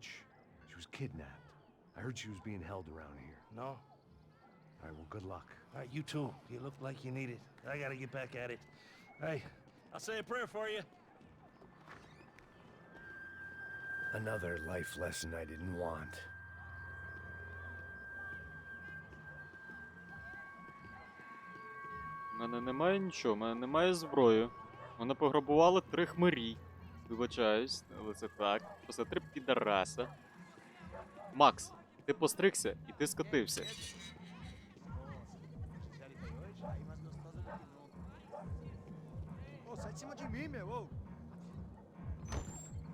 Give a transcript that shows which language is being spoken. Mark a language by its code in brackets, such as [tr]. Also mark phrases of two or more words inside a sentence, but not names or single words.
[en] She was kidnapped. I heard she was being held around here. No? All right, well, good luck. All right, you too. You look like you need it. I gotta get back at it. Hey, I'll say a prayer for you. Another life lesson I didn't want. [uk] У мене немає нічого, у мене немає зброї. Мене пограбували 3 хмирі. Вибачаюсь, але це так. Просто 3 підараса. Макс, ти постригся і ти скотився. [pt] Ô, sai de cima de mim, meu! Ô.